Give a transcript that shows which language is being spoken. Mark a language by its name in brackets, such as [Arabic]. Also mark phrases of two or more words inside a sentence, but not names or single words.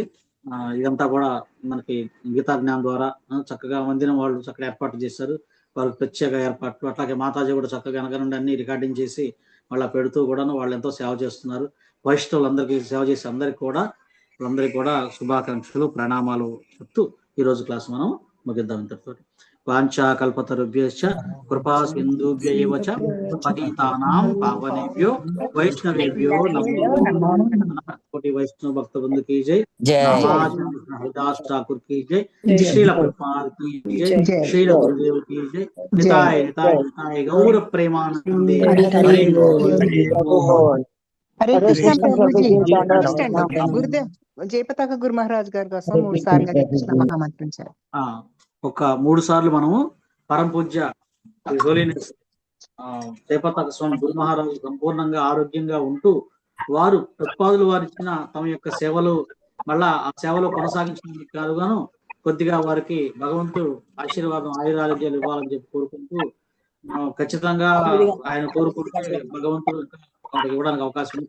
[Telugu] ఇదంతా కూడా మనకి గీతా జ్ఞానం ద్వారా చక్కగా మందిరం వాళ్ళు చక్కగా ఏర్పాటు చేశారు. వారికి ప్రత్యేక ఏర్పాట్లు, అట్లాగే మాతాజీ కూడా చక్కగా వెనక నుండి అన్ని రికార్డింగ్ చేసి వాళ్ళ పెడుతూ కూడాను వాళ్ళు ఎంతో సేవ చేస్తున్నారు. వైష్ణవులందరికీ సేవ చేసి అందరికీ కూడా శుభాకాంక్షలు, ప్రణామాలు చెప్తూ ఈరోజు క్లాస్ మనం ముగిద్దాం ఇంతటితో. [Sanskrit] వాంఛా కల్పతరుభ్యశ్చ కృపా సింధుభ్య ఏవ చ పతితానాం పావనేభ్యో వైష్ణవేభ్యో నమో నమః. [Hindi] కోటి వైష్ణవ భక్త బృంద की जय, हरिदास ठाकुर की जय, श्रील प्रभुपाद की जय, श्रील गुरुदेव की जय. [Bangla] নিতাই নিতাই নিতাই গৌর প্রেমানন্দে হরি বোল. [Telugu] హరే కృష్ణ ప్రభుజీ. గురుదేవ్ జయపతాక గురు మహారాజ్ గారి కోసం 3 సార్లు హరే కృష్ణ మహామంత్రించారు. ఒక 3 సార్లు మనము పరమ పూజ్య హోలీనెస్ జయపతాక స్వామి గురు మహారాజు సంపూర్ణంగా ఆరోగ్యంగా ఉంటూ వారు ప్రతిపాదులు వారు ఇచ్చిన తమ యొక్క సేవలు మళ్ళా ఆ సేవలో కొనసాగించడానికి కాదుగాను కొద్దిగా వారికి భగవంతుడు ఆశీర్వాదం, ఆయురారోగ్యాలు ఇవ్వాలని చెప్పి కోరుకుంటూ ఖచ్చితంగా ఆయన కోరుకుంటే భగవంతుడు ఇవ్వడానికి అవకాశం ఉంది.